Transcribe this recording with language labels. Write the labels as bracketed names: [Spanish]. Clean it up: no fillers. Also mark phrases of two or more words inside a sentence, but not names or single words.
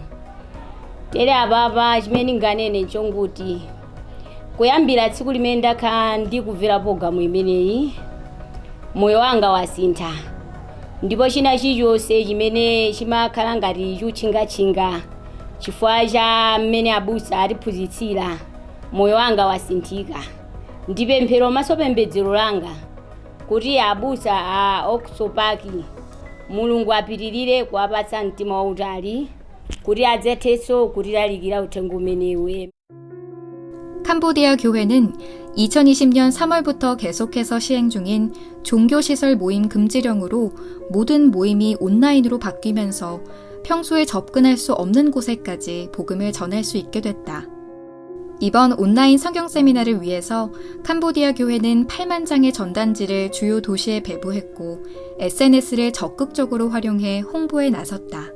[Nyanja] Tere ababa chimene nganene chonguti kuyambira tsiku limene ndakhala ndikumvera programu imeneyi moyo wanga wasintha, ndipo china chilichonse chimene chimakhala ngati chuchingatchinga chifukwa cha mmene abusa atiphunzitsira moyo wanga wasinthika. Ndipemphero maso pembedzero langa kuti abusa a Oxford Park Mulungu apitirire kuwapatsa mtima wautali kuti adzethenso kutilalikira uthenga umenewu. [Korean] 캄보디아 교회는 2020년 3월부터 계속해서 시행 중인 종교시설 모임 금지령으로 모든 모임이 온라인으로 바뀌면서 평소에 접근할 수 없는 곳에까지 복음을 전할 수 있게 됐다. 이번 온라인 성경 세미나를 위해서 캄보디아 교회는 8만 장의 전단지를 주요 도시에 배부했고 SNS를 적극적으로 활용해 홍보에 나섰다.